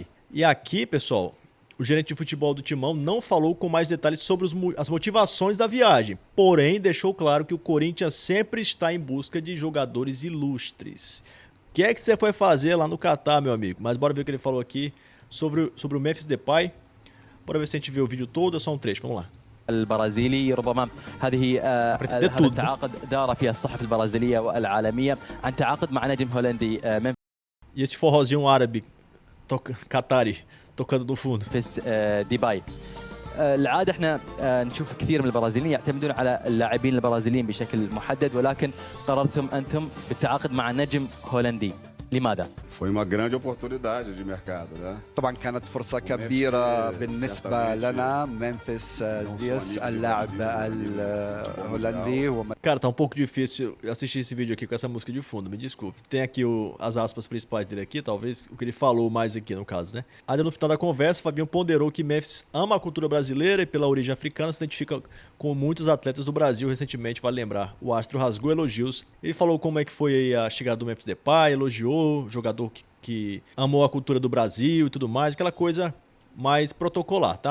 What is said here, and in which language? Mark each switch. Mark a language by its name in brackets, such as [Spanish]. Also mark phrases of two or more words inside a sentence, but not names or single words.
[Portuguese] E aqui, pessoal, o gerente de futebol do Timão não falou com mais detalhes sobre as motivações da viagem, porém deixou claro que o Corinthians sempre está em busca de jogadores ilustres. O que é que você foi fazer lá no Qatar, meu amigo? Mas bora ver o que ele falou aqui sobre o Memphis Depay. Bora ver se a gente vê o vídeo todo, é só um trecho, vamos lá. [Arabic] البرازيلي ربما هذه هذا التعاقد دار في الصحف البرازيلية والعالمية عن تعاقد مع نجم هولندي [Portuguese] E esse forrozinho árabe, Qatari, tocando no fundo. [Arabic] ممفيس ديباي. العادة احنا نشوف كثير من البرازيليين يعتمدون على اللاعبين البرازيليين بشكل محدد، ولكن قررتم أنتم بالتعاقد مع نجم هولندي. لماذا؟ [Portuguese] Foi uma grande oportunidade de mercado, né? [Arabic] طبعا كانت فرصة كبيرة بالنسبة لنا. ممفيس دياس اللاعب الهولندي هو. [Portuguese] Cara, tá um pouco difícil assistir esse vídeo aqui com essa música de fundo, me desculpe. Tem aqui as aspas principais dele aqui, talvez o que ele falou mais aqui no caso, né? Ainda no final da conversa, Fabinho ponderou que Memphis ama a cultura brasileira e pela origem africana se identifica com muitos atletas do Brasil. Recentemente, vale lembrar, o astro rasgou elogios. Ele falou como é que foi a chegada do Memphis Depay, elogiou o jogador que amou a cultura do Brasil e tudo mais, aquela coisa mais protocolar, tá?